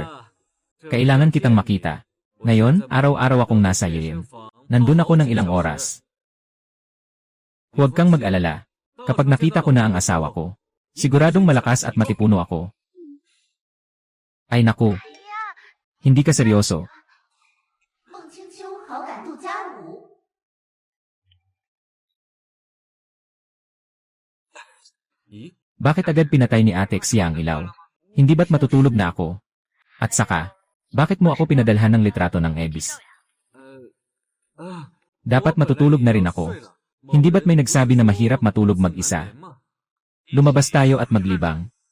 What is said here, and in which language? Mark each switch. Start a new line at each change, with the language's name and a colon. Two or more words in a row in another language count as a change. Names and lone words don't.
Filipino: Kailangan kitang makita. Ngayon, araw-araw akong nasa Yuyim. Nandun ako ng ilang oras. Huwag kang mag-alala. Kapag nakita ko na ang asawa ko, siguradong malakas at matipuno ako. Ay naku. Hindi ka seryoso.
Chinese: 孟青秋好感度加5。咦？
Filipino: Bakit agad pinatay ni Ate Xia ang ilaw? Hindi ba't matutulog na ako? At saka, bakit mo ako pinadalhan ng litrato ng ebis? 啊， Dapat matutulog na rin ako. Hindi ba't may nagsabi na mahirap matulog mag-isa? Lumabas tayo at maglibang.